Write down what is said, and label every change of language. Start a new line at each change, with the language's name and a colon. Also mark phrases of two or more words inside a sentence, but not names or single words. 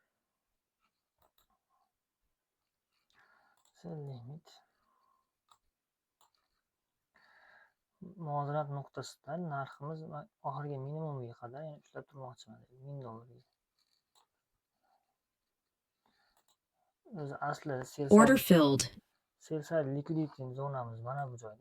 English: Sell limit.
Uzbek: Muvozanat nuqtasidan narximiz oxirgi minimumiga qadar yana ushlab turmoqchiman. $1000. O'zi asli
English: Order filled. sell side liquidity
Uzbek: zonamiz mana bu joyda.